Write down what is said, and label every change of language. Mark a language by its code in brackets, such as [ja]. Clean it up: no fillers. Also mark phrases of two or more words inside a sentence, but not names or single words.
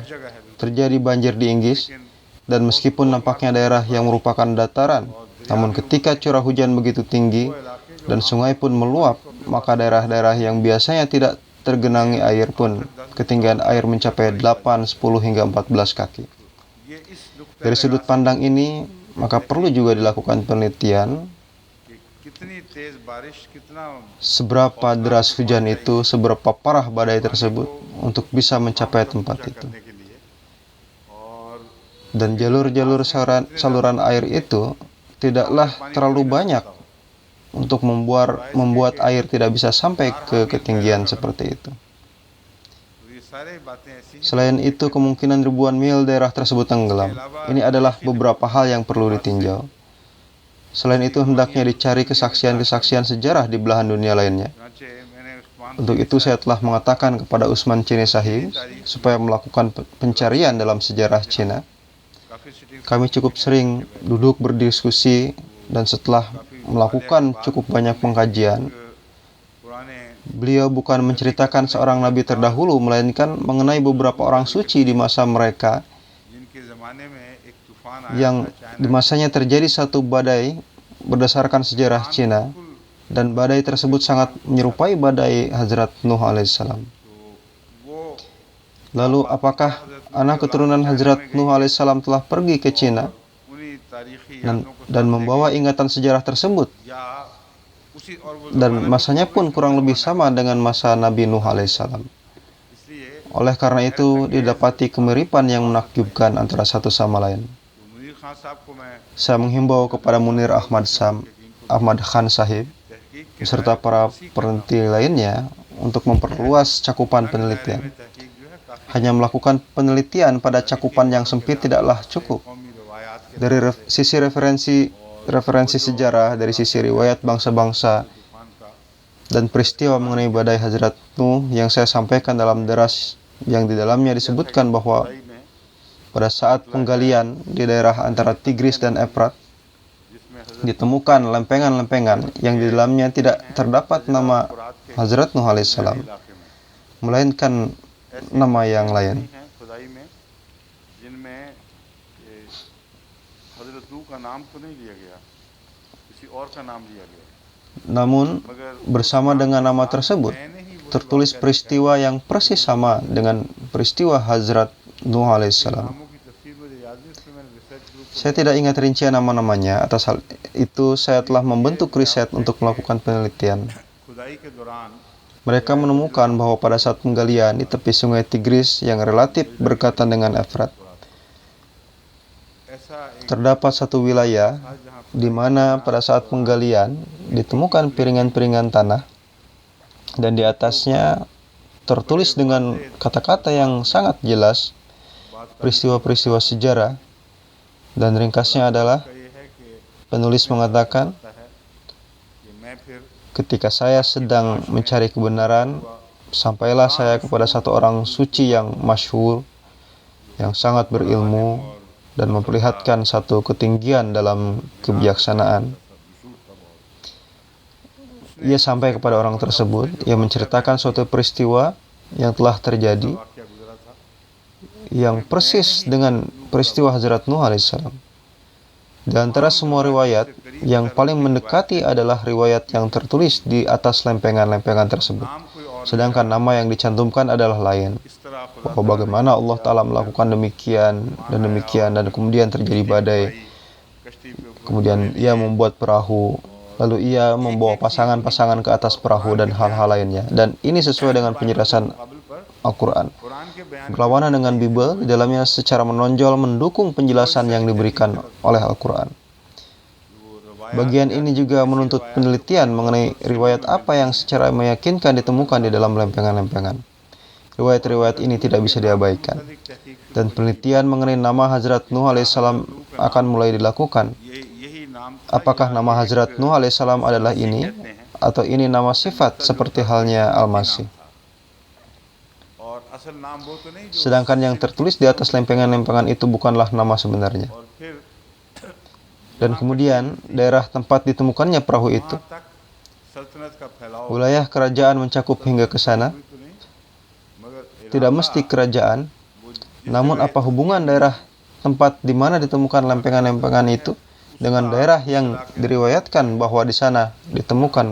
[id] Terjadi banjir di Inggris, dan meskipun nampaknya daerah yang merupakan dataran, namun ketika curah hujan begitu tinggi dan sungai pun meluap, maka daerah-daerah yang biasanya tidak tergenangi air pun ketinggian air mencapai 8, 10 hingga 14 kaki. Dari sudut pandang ini, maka perlu juga dilakukan penelitian [ur] کہ کتنی تیز بارش، کتنا [id] seberapa deras hujan itu, seberapa parah badai tersebut untuk bisa mencapai tempat itu. [ur] کرنے کے لیے اور [id] Dan jalur-jalur saluran air itu tidaklah terlalu banyak untuk membuat air tidak bisa sampai ke ketinggian seperti itu. [ur] یہ سارے باتیں ایسی ہیں. [id] Selain itu, kemungkinan ribuan mil daerah tersebut tenggelam. Ini adalah beberapa hal yang perlu ditinjau. Selain itu, hendaknya dicari kesaksian-kesaksian sejarah di belahan dunia lainnya. [ur] چنانچہ میں نے عثمان [id] Untuk itu, saya telah mengatakan kepada Usman Chini Sahib supaya melakukan pencarian dalam sejarah Cina. [ur] کافی سٹی [id] Kami cukup sering duduk berdiskusi, dan setelah melakukan cukup banyak pengkajian, [ur] पुराने [id] beliau bukan menceritakan seorang nabi terdahulu, melainkan mengenai beberapa orang suci di masa mereka [ur] جن کے زمانے میں ایک طوفان آیا [id] yang di masanya terjadi satu badai berdasarkan sejarah Cina, dan badai tersebut sangat menyerupai badai Hazrat Nuh alaihissalam. [ur] تو وہ [id] Lalu apakah anak keturunan Hazrat Nuh alaihissalam telah pergi ke Cina [ur] انہی تاریخی [id] dan, [ur] یادوں کو [id] dan membawa ingatan sejarah tersebut, [ur] یا اسی اور وہ [id] dan masanya pun kurang lebih sama dengan masa Nabi Nuh alaihissalam. [ur] इसलिए [id] Oleh karena itu, didapati kemiripan yang menakjubkan antara satu sama lain. [ur] تو منیر خان صاحب کو میں [id] Saya menghimbau kepada Munir Ahmad Khan Sahib [ur] تحقیق کے [id] beserta para peneliti lainnya untuk memperluas cakupan penelitian. [ur] میں تحقیق جو ہے کافی [id] Hanya melakukan penelitian pada cakupan yang sempit tidaklah cukup. [ur] قومی روایات کے [id] Dari sisi referensi sejarah, dari sisi riwayat bangsa-bangsa, [ur] طوفان کا [id] dan peristiwa mengenai badai Hazrat Nuh yang saya sampaikan dalam deras, yang di dalamnya disebutkan bahwa [ur] में [id] pada saat penggalian di daerah antara Tigris dan Efrat, [ur] جس میں حضرت [id] ditemukan lempengan-lempengan yang di dalamnya tidak terdapat nama Hazrat Nuh alaihissalam, [ur] علاقے میں melainkan nama yang lain. ہیں کھدائی میں جن میں حضرت نوح کا نام تو نہیں لیا گیا، کسی اور کا نام لیا گیا, [id] Namun, [ur] मगर [id] bersama dengan nama tersebut, [ur] میں نے ہی وہ [id] tertulis peristiwa yang persis sama dengan peristiwa Hazrat Nuh alaihissalam. [ur] ناموں کی تفسیر مجھے یاد نہیں، اس لیے میں نے [en] research group [id] Saya tidak ingat rincian nama-namanya. Atas hal itu, saya telah membentuk riset untuk melakukan penelitian. [ur] کھدائی کے دوران [id] Mereka menemukan bahwa pada saat penggalian di tepi sungai Tigris yang relatif berdekatan dengan Efrat, [ur] ایسا ایک [id] terdapat satu wilayah [ur] تھا جہاں [id] di mana pada saat penggalian ditemukan piringan-piringan tanah, dan di atasnya tertulis dengan kata-kata yang sangat jelas peristiwa-peristiwa sejarah, dan ringkasnya adalah [ur] کا یہ ہے کہ [id] penulis mengatakan, [ur] ہوتا ہے کہ میں پھر [id] ketika saya sedang mencari kebenaran, sampailah saya kepada satu orang suci yang masyhur, yang sangat berilmu, dan memperlihatkan satu ketinggian dalam kebijaksanaan. Ia sampai kepada orang tersebut, ia menceritakan suatu peristiwa yang telah terjadi, [ur] واقعہ گزرا تھا [id] yang persis dengan peristiwa Hazrat Nuh alaihissalam. Di antara semua riwayat, yang paling mendekati adalah riwayat yang tertulis di atas lempengan-lempengan tersebut. [ur] نام کوئی اور [id] Sedangkan nama yang dicantumkan adalah lain. [ur] اس طرح خدا [id] Bahwa bagaimana Allah Ta'ala melakukan demikian, dan kemudian terjadi badai. [ur] کشتی پہ اوپر [id] Kemudian ia membuat perahu, lalu ia membawa pasangan-pasangan ke atas perahu dan hal-hal lainnya. Dan ini sesuai dengan penjelasan [ur] قابل پر [id] Al-Quran. [ur] قرآن کے بیان [id] Berlawanan dengan Bible, di dalamnya secara menonjol mendukung penjelasan yang diberikan oleh Al-Quran. [ur] وہ روایت [id] Bagian ini juga menuntut penelitian mengenai riwayat apa yang secara meyakinkan ditemukan di dalam lempengan-lempengan. Riwayat-riwayat ini tidak bisa diabaikan. [ur] तहकीक [id] Dan penelitian mengenai nama Hazrat Nuh alaihissalam akan mulai dilakukan. [ur] یہی نام تھا [id] Apakah nama Hazrat Nuh alaihissalam adalah ini, atau ini nama sifat seperti halnya Al-Masih. [ur] اور اصل نام وہ تو نہیں جو [id] Sedangkan yang tertulis di atas lempengan-lempengan itu bukanlah nama sebenarnya. [ur] اور پھر [id] Dan kemudian, daerah tempat ditemukannya perahu itu, [ur] وہاں تک سلطنت کا پھیلاؤ [id] wilayah kerajaan mencakup hingga ke sana. [ur] تو نہیں مگر [id] Tidak mesti kerajaan, namun apa hubungan daerah tempat di mana ditemukan lempengan-lempengan itu dengan daerah yang diriwayatkan bahwa di sana ditemukan